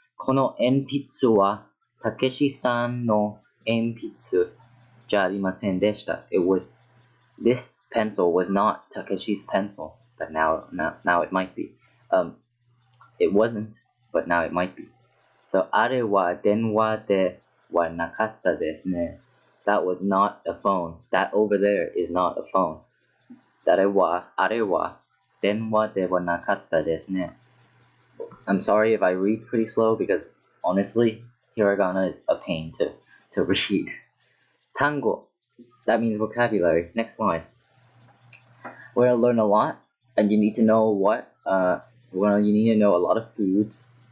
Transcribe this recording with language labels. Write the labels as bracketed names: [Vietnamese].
[Japanese] この鉛筆はたけしさんの鉛筆じゃありませんでした。 [English] It was This pencil was not Takeshi's pencil, but now it might be. It wasn't, but now it might be. [Japanese] So あれは電話ではなかったですね. [English] That was not a phone. That over there is not a phone. [Japanese] あれは電話ではなかったですね. [English] I'm sorry if I read pretty slow because honestly, hiragana is a pain to read. Tango, that means vocabulary. Next line. We're gonna learn a lot, and you need to know you need to know a lot of foods.